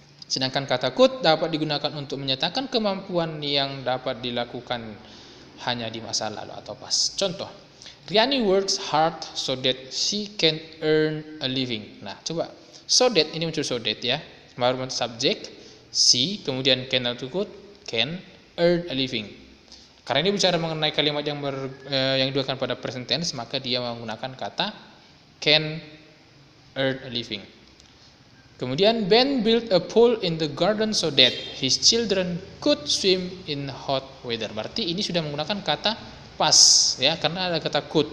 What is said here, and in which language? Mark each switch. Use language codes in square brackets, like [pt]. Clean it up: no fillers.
[id] Sedangkan kata could dapat digunakan untuk menyatakan kemampuan yang dapat dilakukan hanya di masa lalu atau pas. Contoh, [en] Riani works hard so that she can earn a living. [id] Nah, coba so that ini muncul so that, ya, baru muncul subjek she, kemudian can atau could, [en] can earn a living. [id] Karena ini bicara mengenai kalimat yang digunakan pada present tense, maka dia menggunakan kata [en] can earn a living. [id] Kemudian [en] Ben built a pool in the garden so that his children could swim in hot weather. [id] Berarti ini sudah menggunakan kata past, ya, karena ada kata could.